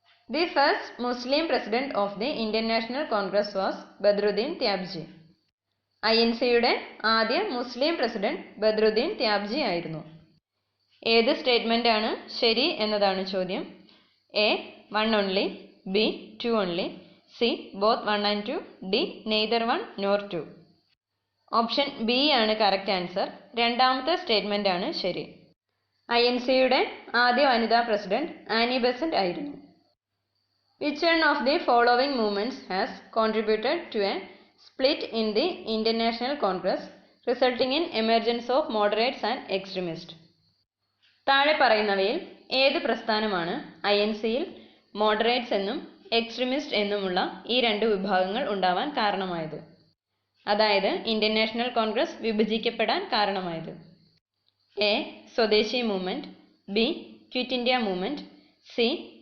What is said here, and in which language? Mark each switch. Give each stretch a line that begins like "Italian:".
English: The first Muslim president of the Indian National Congress was Badruddin Tyabji.
Malayalam: INCയുടെ ആദ്യ മുസ്ലിം president Badruddin Tyabji ആയിരുന്നു. ഏത് statement ആണ് ശരി എന്നതാണ് ചോദ്യം.
English: A. 1 only, B. 2 only, C. both 1 and 2, D. neither 1 nor 2.
Malayalam: Option B ആണ്
English: Correct answer.
Malayalam: രണ്ടാമത്തെ സ്റ്റേറ്റ്മെന്റ് ആണ് ശരി. INC-യുടെ ആദ്യ വനിതാ പ്രസിഡന്റ് ആനി ബെസന്റ് ആയിരുന്നു.
English: Which one of the following movements has contributed to a split in the Indian National Congress, resulting in emergence of moderates and extremists?
Malayalam: താഴെ പറയുന്നവയിൽ ഏത് പ്രസ്ഥാനമാണ് INC-യിൽ മോഡറേറ്റ്സ് എന്നും എക്സ്ട്രീമിസ്റ്റ് എന്നുമുള്ള ഈ രണ്ട് വിഭാഗങ്ങൾ ഉണ്ടാവാൻ കാരണമായത്? അതായത് ഇന്ത്യൻ നാഷണൽ കോൺഗ്രസ് വിഭജിക്കപ്പെടാൻ കാരണമായത്.
English: A. Swadeshi movement, B. Quit India movement, C.